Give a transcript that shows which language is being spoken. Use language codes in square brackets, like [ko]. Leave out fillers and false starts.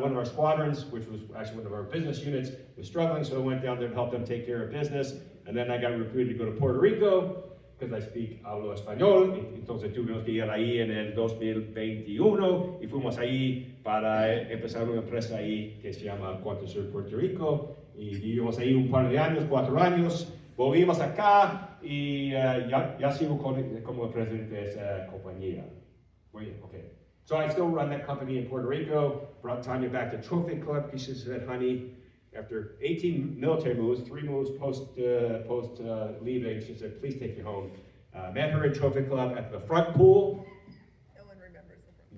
[en] One of our squadrons, which was actually one of our business units, was struggling, so I went down there to help them take care of business. And then I got recruited to go to Puerto Rico, because I [es] hablo español. Entonces tuvimos que ir ahí en el 2021, y fuimos ahí para empezar una empresa ahí que se llama QuantaSur Puerto Rico, y vivimos ahí un par de años, 4 años. Volvimos acá y ya sigo como presidente de esa compañía. Muy bien, okay. [en] So I still run that company in Puerto Rico. Brought Tanya back to Trophy Club because she said, honey, after 18 military moves, 3 moves post leaving, she said, please take me home. Met her in Trophy Club at the front pool. No one remembers the front.